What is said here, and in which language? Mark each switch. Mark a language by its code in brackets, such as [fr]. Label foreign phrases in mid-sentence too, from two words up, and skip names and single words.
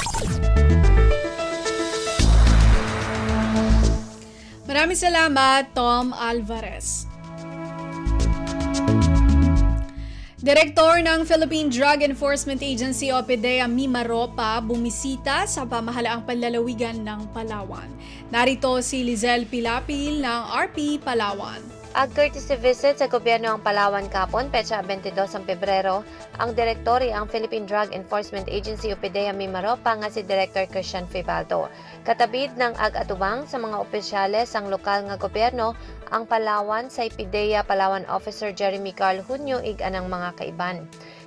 [tl] Maraming salamat, Tom Alvarez. Direktor ng Philippine Drug Enforcement Agency o PDEA Mima Ropa bumisita sa pamahalaang panlalawigan ng Palawan. Narito si Lizelle Pilapil ng RP Palawan. [cyo] Ag- [en] courtesy visit [cyo] sa gobyerno ang Palawan kapon, petsa 22 ang Pebrero, ang direktori ang Philippine Drug Enforcement Agency o PDEA Mima Ropa nga si Director Christian Fibaldo. Katabid ng ag-atubang sa mga opisyales ang lokal nga gobyerno, ang Palawan sa PDEA Palawan Officer Jeremy Carl Hunyo ig-anang mga kaiban.